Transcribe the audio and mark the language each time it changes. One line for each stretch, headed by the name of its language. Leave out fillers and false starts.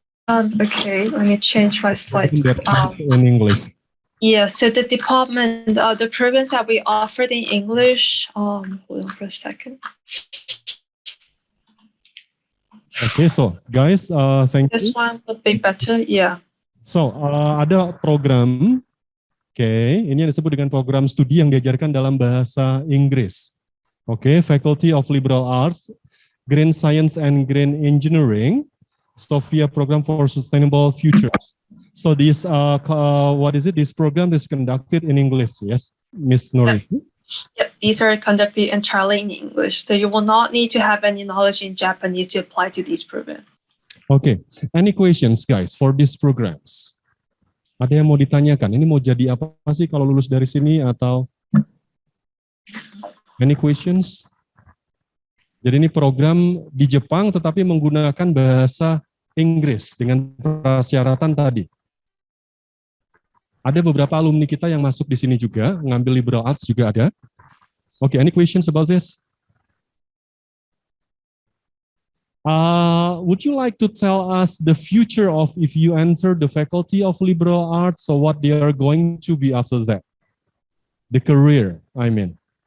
English: Okay, let me change my slide. In English. Yeah, so the department, the programs that we offered in English, hold on for a second. Okay, so guys, thank you. This one would be better, yeah.
Indonesian: So, ada program, ini yang disebut dengan program studi yang diajarkan dalam bahasa Inggris.
English: Faculty of Liberal Arts, Green Science and Green Engineering, Sophia Program for Sustainable Futures. So this, what is it? This program is conducted in English, yes, Miss Nori? Yep, these are conducted entirely in English. So you will not need to have any knowledge in Japanese to apply to these programs. Okay, any questions guys for these programs?
Indonesian: Ada yang mau ditanyakan? Ini mau jadi apa sih kalau lulus dari sini atau?
English: Any questions?
Indonesian: Jadi ini program di Jepang tetapi menggunakan bahasa Inggris dengan persyaratan tadi. Ada beberapa alumni kita yang masuk di sini juga, ngambil liberal arts juga ada.
English: Okay, any questions about this? Would you like to tell us the future of if you enter the Faculty of Liberal Arts, or what they are going to be after that? The career, I mean.